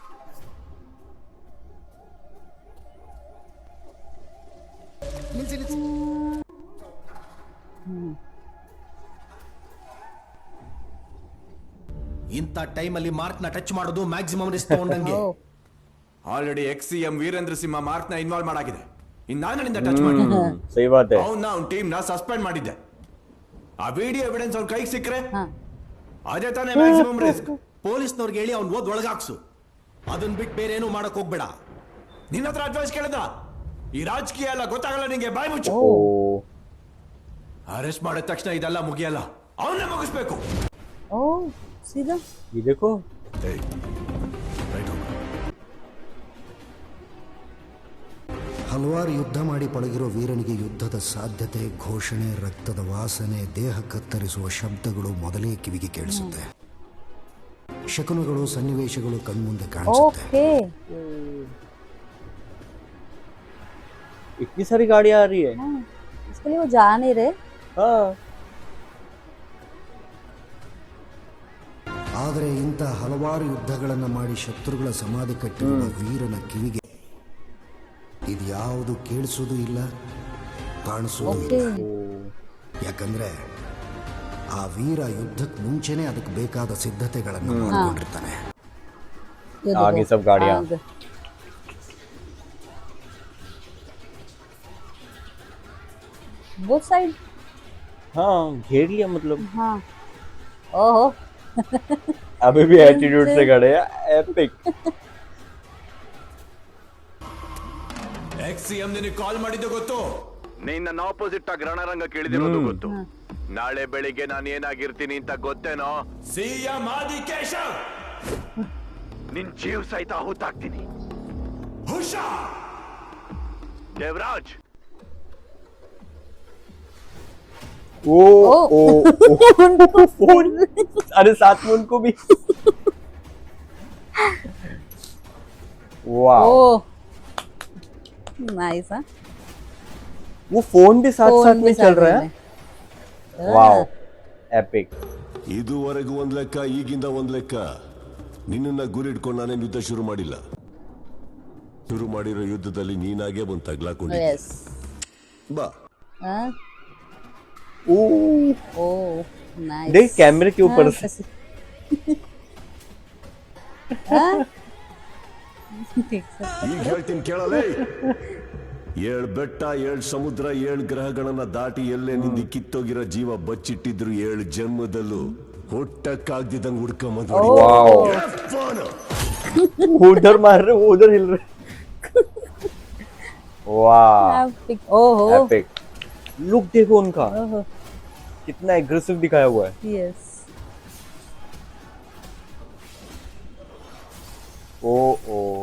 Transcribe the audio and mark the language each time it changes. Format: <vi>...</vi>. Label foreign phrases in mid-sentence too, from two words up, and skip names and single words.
<kn>ಇಂಥ ಟೈಮಲ್ಲಿ ಮಾರ್ಕ್ನ ಟಚ್ ಮಾಡೋದು</kn> <en>maximum risk</en> <kn>ತಗೊಂಡಂಗೆ. ಆಲ್ರೆಡಿ CM ವೀರೇಂದ್ರ ಸಿಂಹ ಮಾರ್ಕ್ನ ಇನ್ವಾಲ್ವ್ ಮಾಡಾಗಿದೆ. ಇನ್ನಾನಿಂದ ಟಚ್ ಮಾಡಿ</kn> <hi>सही बात है।</hi> <kn>ಅವನ್ನ ಅವ್ನ ಟೀಮ್ನ ಸಸ್ಪೆಂಡ್ ಮಾಡಿದ್ದೆ. ಆ</kn> <en>video evidence</en> <kn>ಅವ್ನ ಕೈಗೆ ಸಿಕ್ಕರೆ ಅದೇ ತಾನೇ</kn> <en>maximum risk.</en> <kn>ಪೊಲೀಸ್ನವ್ರಿಗೆ ಹೇಳಿ ಅವ್ನು ಓದ್ ಒಳಗಾಕ್ಸು. ಅದನ್ನ ಬಿಟ್ಟು ಬೇರೆ ಏನೂ ಮಾಡಕ್ ಹೋಗ್ಬೇಡ. ನಿನ್ನ ಹತ್ರ ಅಡ್ವೈಸ್ ಕೇಳಿದ? ಈ ರಾಜಕೀಯ ಎಲ್ಲ ಗೊತ್ತಾಗಲ್ಲ ನಿಂಗೆ, ಬಾಯ್ ಮುಚ್ಚು. ओ ಅರೆಸ್ಟ್ ಮಾಡಿದ ತಕ್ಷಣ ಇದೆಲ್ಲ ಮುಗಿಯಲ್ಲ, ಅವನ್ನೇ ಮುಗಿಸ್ಬೇಕು.</kn> <hi>ओ सीधा ये देखो।</hi> <kn>ಹಲವಾರು ಯುದ್ಧ ಮಾಡಿ ಪಳಗಿರೋ ವೀರನಿಗೆ ಯುದ್ಧದ ಸಾಧ್ಯತೆ, ಘೋಷಣೆ, ರಕ್ತದ ವಾಸನೆ, ದೇಹ ಕತ್ತರಿಸುವ ಶಬ್ದಗಳು ಮೊದಲೇ ಕಿವಿಗೆ ಕೇಳಿಸುತ್ತೆ. ಶಕುನಗಳು, ಸನ್ನಿವೇಶಗಳು ಕಣ್ಮುಂದೆ ಕಾಣಿಸುತ್ತೆ.</kn> <hi>ओके। इतनी सारी गाड़ियां आ रही है। हाँ, इसके लिए वो जा नहीं रहे। हाँ</hi> <kn>ಆದರೆ ಇಂಥ ಹಲವಾರು ಯುದ್ಧಗಳನ್ನು ಮಾಡಿ ಶತ್ರುಗಳ ಸಮಾಧಿ ಕಟ್ಟಿರುವ ವೀರನ ಕಿವಿಗೆ ಇದ್ಯಾವುದು ಕೇಳಿಸೋದು ಇಲ್ಲ, ಕಾಣಿಸೋದು ಇಲ್ಲ. ಯಾಕಂದ್ರೆ ಆ ವೀರ ಯುದ್ಧಕ್ಕೆ ಮುಂಚೆನೆ ಅದಕ್ಕೆ ಬೇಕಾದ ಸಿದ್ಧತೆಗಳನ್ನು ಮಾಡಿಕೊಂಡಿರ್ತಾನೆ.</kn> <hi>आगे सब गाड़ियां। वो साइड। हाँ घेर लिया मतलब। हाँ ओहो। अभी भी एटीट्यूड से खड़े हैं, एपिक।</hi> <en>ex CM</en> <kn>ನಿನಗೆ ಕಾಲ್ ಮಾಡಿದ್ದು ಗೊತ್ತು. ನೀನ್ ನನ್ನ ಆಪೋಸಿಟ್ ಆಗಿ ರಣರಂಗ ಕೇಳಿದಿರೋದು ಗೊತ್ತು. ನಾಳೆ ಬೆಳಿಗ್ಗೆ ನಾನು ಏನಾಗಿರ್ತೀನಿ ಅಂತ ಗೊತ್ತೇನೋ? ಸಿಎಂ ಆದಿಕೇಶವ್. ನಿನ್ ಜೀವ ಸಹಿತ ಹುತ್ತಾಕ್ತೀನಿ. ಹುಷಾರ್ ದೇವರಾಜ್.</kn> <hi>ओ ओ फोन, अरे साथ में उनको भी वाह, नाइस। वो फोन भी साथ साथ में चल रहा है। वाह, एपिक।</hi> <kn>ಇದುವರೆಗೂ ಒಂದ್ ಲೆಕ್ಕ, ಈಗಿಂದ ಒಂದ್ ಲೆಕ್ಕ. ನಿನ್ನನ್ನ ಗುರಿ ಇಟ್ಕೊಂಡು ನಾನೇನು ಯುದ್ಧ ಶುರು ಮಾಡಿಲ್ಲ. ಶುರು ಮಾಡಿರೋ ಯುದ್ಧದಲ್ಲಿ ನೀನಾಗೆ ಬಂದು ತಗ್ಲಾಕೊಂಡಿದ್ದೆ. ಬಾ.</kn> <hi>ओ नाइस। देख कैमरे के ऊपर से</hi> <kn>ಈಗ ಹೇಳ್ತೀನಿ ಕೇಳಲೇ. 7 ಬೆಟ್ಟ 7 ಸಮುದ್ರ 7 ಗ್ರಹಗಳನ್ನ ದಾಟಿ ಎಲ್ಲೇ ನಿಂದಿ ಕಿತ್ತೋಗಿರೋ ಜೀವ ಬಚ್ಚಿಟ್ಟಿದ್ರು 7 ಜನ್ಮದಲ್ಲೂ ಹುಟ್ಟಕ್ಕಾಗ್ದಿದ್ದಂಗೆ ಹುಡ್ಕೊಂಬಂದ್</kn> <hi>उधर मार रहे, वो उधर हिल रहे। वाह, ओहो, एपिक। लुक देखो उनका, कितना एग्रेसिव दिखाया हुआ है। यस। ओ ओ</hi>